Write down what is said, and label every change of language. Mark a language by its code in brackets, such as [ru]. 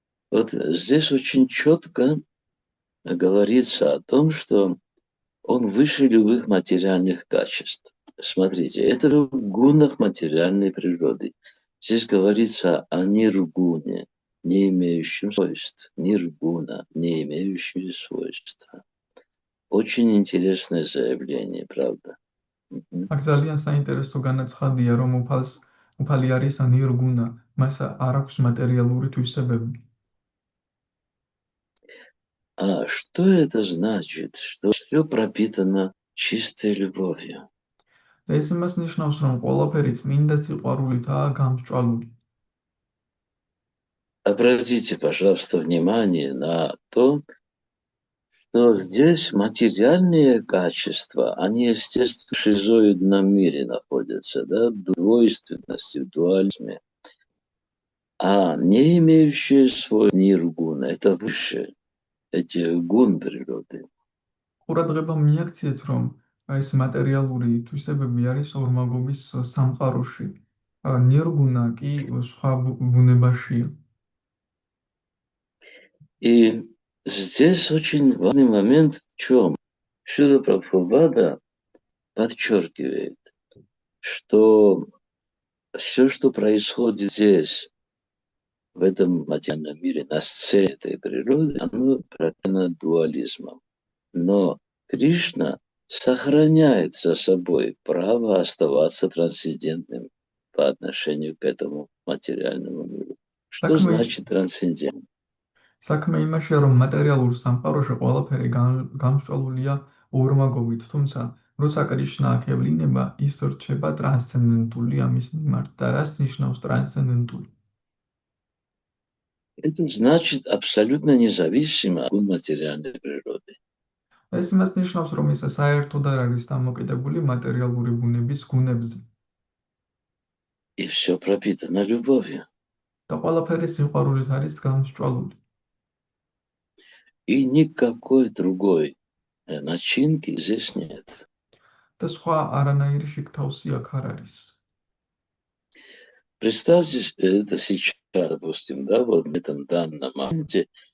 [ru] Вот здесь очень четко говорится о том, что он выше любых материальных качеств. Смотрите, это в гунах материальной природы. Здесь говорится о ниргуне, не имеющем свойств. Ниргуна, не имеющем свойства. Очень интересное заявление, правда? [ka] აქ ძალიან საინტერესო განაცხადია, რომ უფალი არის ნირგუნა, მას არ აქვს მატერიალური თვისებები. [ru] А что это значит? Что все пропитано чистой любовью. [ka] ეს იმას ნიშნავს, რომ ყველაფერი წმინდა სიყვარულითაა გამსჭვალული. [ru] Обратите, пожалуйста, внимание на то, что здесь материальные качества, они, естественно, в шизоидном мире находятся, да, в двойственности, в дуализме. А не имеющие свой ниргуна, это выше, эти гун природы. [ka] ყურადღება მიაქციეთ, რომ ეს მატერიალური თვისებები არის ორმაგობის სამყაროში. ნირგუნა კი სხვა ბუნებაშია. [ru] И здесь очень важный момент в чем? Шрила Прабхупада подчеркивает, что все, что происходит здесь, в этом материальном мире, на сцене этой природы, оно пропитано дуализмом. Но Кришна сохраняет за собой право оставаться трансцендентным по отношению к этому материальному миру. Что значит трансцендент? [ka] საქმე იმაშია, რომ მატერიალურ სამყაროში ყველაფერი გამსჭვალულია ორმაგობით, თუმცა როცა კრიშნა აქ ევლინება, ის რჩება ტრანსცენდენტული ამის მიმართ. და რას ნიშნავს ტრანსცენდენტული? [ru] Это значит абсолютно независимо от материальной природы. [ka] ეს იმას ნიშნავს, რომ ის საერთოდ არ არის დამოკიდებული მატერიალური ბუნების გუნებზე. [ru] И все пропитано любовью. [ka] და ყველაფერი სიყვარულით არის გამსჭვალული. [ru] И никакой другой начинки здесь нет. [ka] და სხვა არანაირი შიგთავსი აქ არ არის. [ru] Представьте это сейчас, допустим, да, вот в этом данном моменте.